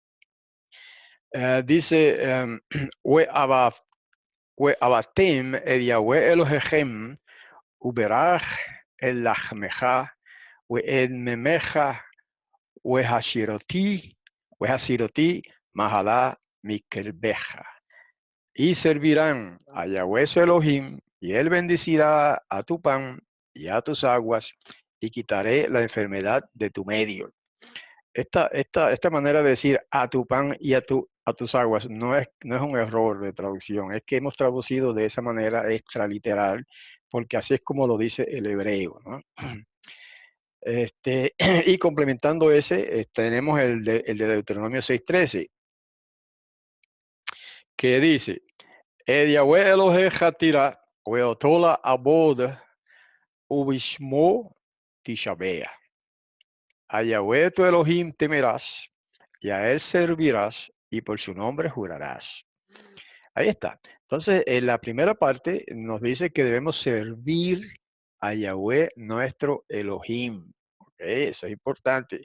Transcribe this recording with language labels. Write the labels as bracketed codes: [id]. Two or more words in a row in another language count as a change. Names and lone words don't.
[es] Dice, [he] "ועבדתם את יהוה אלהיכם וברך את לחמך ואת מימיך והסרתי מחלה מקרבך. [es] Y servirán a Yahweh su Elohim, y él bendecirá a tu pan y a tus aguas, y quitaré la enfermedad de tu medio". Esta manera de decir a tu pan y a tus aguas no es un error de traducción, es que hemos traducido de esa manera extraliteral, porque así es como lo dice el hebreo, ¿no? Y complementando ese, tenemos el de Deuteronomio 6:13, que dice, [he] יהוה אלהיך תירא, ואתו תעבד, ובשמו תשבע. [es] A Yahweh tu Elohim temerás, y a él servirás, y por su nombre jurarás. Ahí está. Entonces, en la primera parte nos dice que debemos servir a Yahweh nuestro Elohim. ¿Ok? Eso es importante.